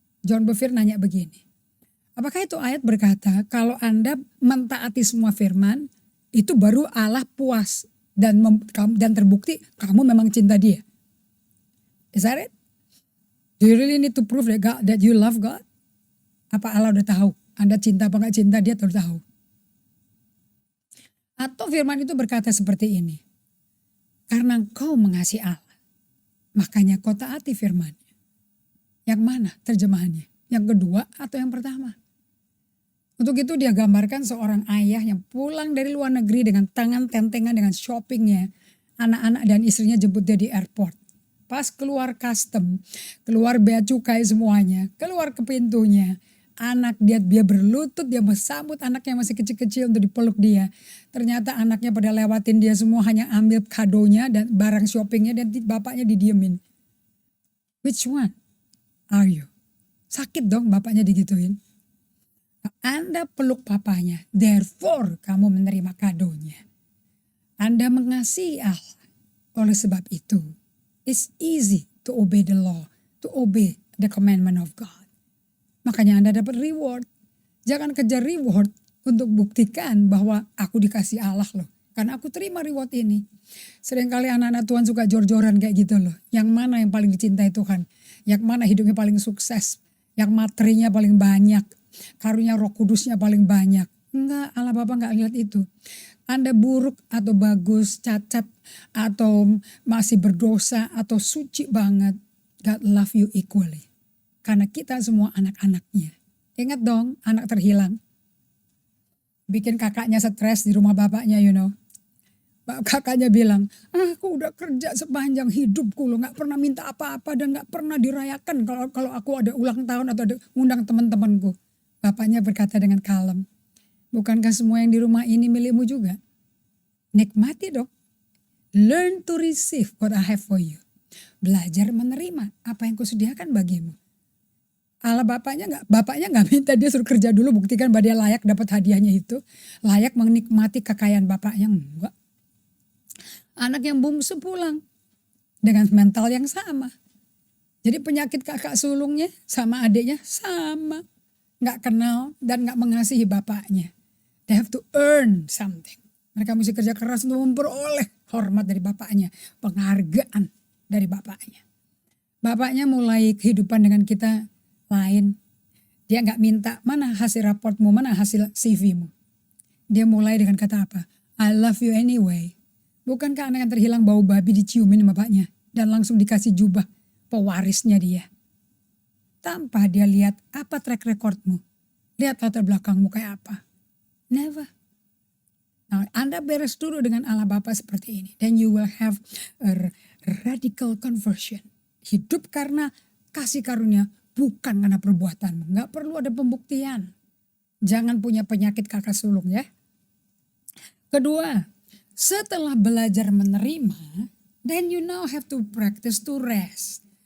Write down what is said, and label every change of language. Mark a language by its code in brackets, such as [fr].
[id] John Bevere nanya begini. Apakah itu ayat berkata kalau Anda mentaati semua firman, itu baru Allah puas dan terbukti kamu memang cinta dia. [en] Is that it? Do you really need to prove that you love God? [id] Apa Allah udah tahu? Anda cinta apa gak cinta dia udah tahu. Atau firman itu berkata seperti ini. Karena engkau mengasihi Allah, makanya kau taati firman-Nya. Yang mana terjemahannya? Yang kedua atau yang pertama? Untuk itu dia gambarkan seorang ayah yang pulang dari luar negeri dengan tangan tentengan dengan shoppingnya. Anak-anak dan istrinya jemput dia di airport. Pas keluar custom, keluar bea cukai semuanya, keluar ke pintunya. Anak dia berlutut, dia bersambut anaknya masih kecil-kecil untuk dipeluk dia. Ternyata anaknya pada lewatin dia semua hanya ambil kadonya dan barang shoppingnya dan bapaknya didiemin. [en] Which one are you? [id] Sakit dong bapaknya digituin. Anda peluk papanya, therefore kamu menerima kadonya. Anda mengasihi Allah. Oleh sebab itu, [en] it's easy to obey the law, to obey the commandment of God. [id] Makanya Anda dapat reward. Jangan kejar reward untuk buktikan bahwa aku dikasih Allah loh. Karena aku terima reward ini. Seringkali anak-anak Tuhan suka jor-joran kayak gitu loh. Yang mana yang paling dicintai Tuhan. Yang mana hidupnya paling sukses. Yang materinya paling banyak. Karunia Roh Kudusnya paling banyak. Enggak, Allah Bapa enggak lihat itu. Anda buruk atau bagus, cacat, atau masih berdosa, atau suci banget. [en] God love you equally. [id] Karena kita semua anak-anaknya. Ingat dong, anak terhilang. Bikin kakaknya stres di rumah bapaknya, [en] you know. [id] Kakaknya bilang, aku udah kerja sepanjang hidupku loh. Gak pernah minta apa-apa dan gak pernah dirayakan kalau aku ada ulang tahun atau ada undang teman-temanku. Bapaknya berkata dengan kalem, bukankah semua yang di rumah ini milikmu juga? Nikmati dong. [en] Learn to receive what I have for you. [id] Belajar menerima apa yang kusediakan bagimu. Allah bapaknya nggak minta dia suruh kerja dulu buktikan bahwa dia layak dapat hadiahnya itu. Layak menikmati kekayaan bapaknya, enggak. Anak yang bungsu pulang dengan mental yang sama. Jadi penyakit kakak sulungnya sama adiknya sama. Nggak kenal dan nggak mengasihi bapaknya. [en] They have to earn something. [id] Mereka mesti kerja keras untuk memperoleh hormat dari bapaknya. Penghargaan dari bapaknya. Bapaknya mulai kehidupan dengan kita lain. Dia nggak minta mana hasil raportmu, mana hasil CV-mu. Dia mulai dengan kata apa? [en] I love you anyway. [id] Bukankah anak yang terhilang bau babi diciumin sama bapaknya. Dan langsung dikasih jubah pewarisnya dia. tanpa dia lihat apa track recordmu. Lihat latar belakangmu kayak apa. Never. Nah, Anda beres dulu dengan Allah Bapa seperti ini. [en] Then you will have a radical conversion. [id] Hidup karena kasih karunia, bukan karena perbuatanmu. Nggak perlu ada pembuktian. Jangan punya penyakit kakak sulung ya. Kedua, setelah belajar menerima, [en] then you now have to practice to rest.